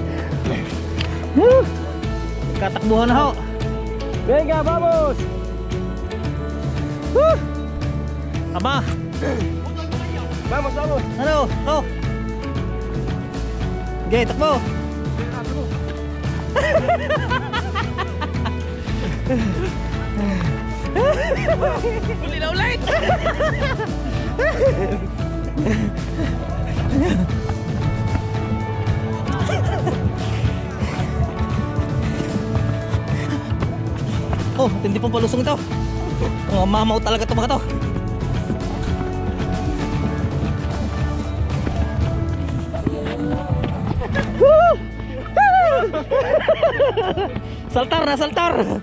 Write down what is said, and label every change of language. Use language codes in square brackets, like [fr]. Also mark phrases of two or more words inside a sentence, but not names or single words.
[tl] Katakbuhan na ho. [es] Venga, vamos! [tl] Aba! [es] Vamos, vamos! [tl] Ano? Oh! Okay, takbo! Uli na ulit! Oh, hindi pang palusong ito. Mga mamaw talaga ito mga to. [es] Saltar na, saltar.